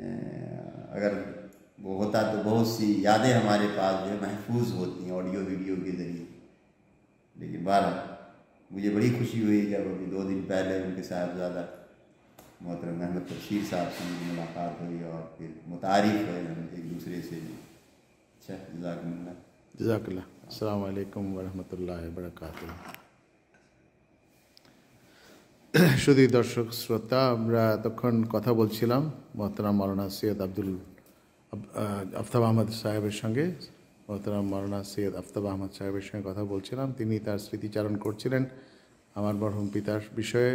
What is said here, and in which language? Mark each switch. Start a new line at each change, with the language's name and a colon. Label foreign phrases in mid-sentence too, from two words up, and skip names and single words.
Urdu: اگر وہ ہوتا تو بہت سی یادیں ہمارے پاس جو ہے محفوظ ہوتی ہیں آڈیو ویڈیو کے ذریعے، لیکن بہرحال مجھے بڑی خوشی ہوئی جب ابھی 2 دن پہلے ان کے صاحبزادہ محترم احمد تبشیر صاحب سے مجھے ملاقات ہوئی، اور پھر متعارف ہوئے ہم ایک دوسرے سے بھی۔ اچھا،
Arabic: جزاکم اللہ۔ جزاک اللہ۔ السلام عليكم ورحمة الله وبركاته.
Bangla: শুধু দর্শক শ্রোতা, আমরা এতক্ষণ কথা বলছিলাম মোহতারাম মাওলানা সৈয়দ আফতাব আহমদ সাহেবের সঙ্গে। মোহতারাম মাওলানা সৈয়দ আফতাব আহমদ সাহেবের সঙ্গে কথা বলছিলাম। তিনি তার স্মৃতিচারণ করছিলেন আমার মরহুম পিতার বিষয়ে।